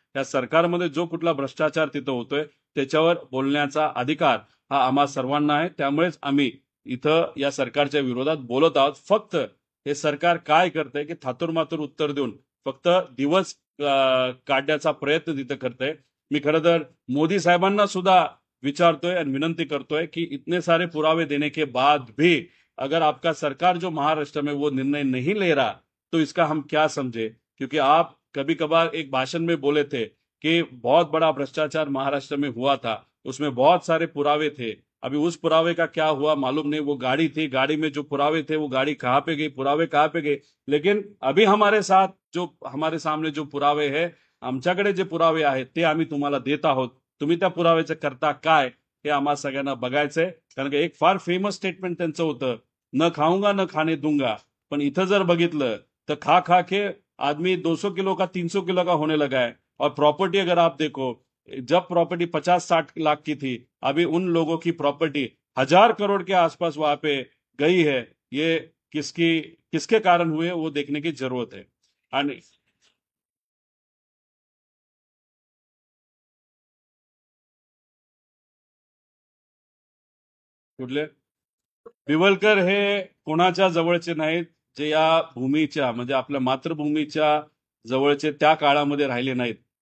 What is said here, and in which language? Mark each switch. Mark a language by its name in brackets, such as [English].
[Marathi] या सरकारमध्ये जो कुठला भ्रष्टाचार तिथं होतोय त्याच्यावर बोलण्याचा अधिकार हा आम्हा सर्वांना आहे. त्यामुळेच आम्ही इथं या सरकारच्या विरोधात बोलत आहोत. फक्त हे सरकार काय करतंय की थातुरमातुर उत्तर देऊन फक्त दिवस काढण्याचा प्रयत्न तिथं करतंय. मी खरं तर मोदी साहेबांना सुद्धा विचारतोय [Hindi] और [Marathi] विनंती करतोय [Hindi] कि इतने सारे पुरावे देने के बाद भी अगर आपका सरकार जो महाराष्ट्र में वो निर्णय नहीं ले रहा तो इसका हम क्या समझे। क्योंकि आप कभी कभार एक भाषण में बोले थे कि बहुत बड़ा भ्रष्टाचार महाराष्ट्र में हुआ था, उसमें बहुत सारे पुरावे थे। अभी उस पुरावे का क्या हुआ मालूम नहीं। वो गाड़ी थी, गाड़ी में जो पुरावे थे वो गाड़ी कहाँ पे गई, पुरावे कहाँ पे गए। लेकिन अभी हमारे साथ जो हमारे सामने जो पुरावे है, [Marathi] आमच्याकडे जे पुरावे आहेत ते आम्ही तुम्हाला देत आहोत। तुम्ही त्या पुराव्याचं करता काय हे आम्हा सगळ्यांना बघायचंय। कारण की एक फार फेमस स्टेटमेंट त्यांचं होतं, [Hindi] न खाऊंगा न खाने दूंगा। [Marathi] पण इथं जर बघितलं तर [Hindi] खा खा के आदमी 200 किलो का 300 किलो का होने लगा है। और प्रॉपर्टी अगर आप देखो, जब प्रॉपर्टी 50-60 लाख की थी, अभी उन लोगों की प्रॉपर्टी 1000 करोड़ के आसपास वहां पे गई है। ये किसके कारण हुए वो देखने की जरूरत है। [Marathi] आणि कुठले बिवलकर हे कोणाच्या जवळचे नाहीत, जे या भूमीच्या म्हणजे आपल्या मातृभूमीच्या जवळचे त्या काळामध्ये राहिले नाहीत।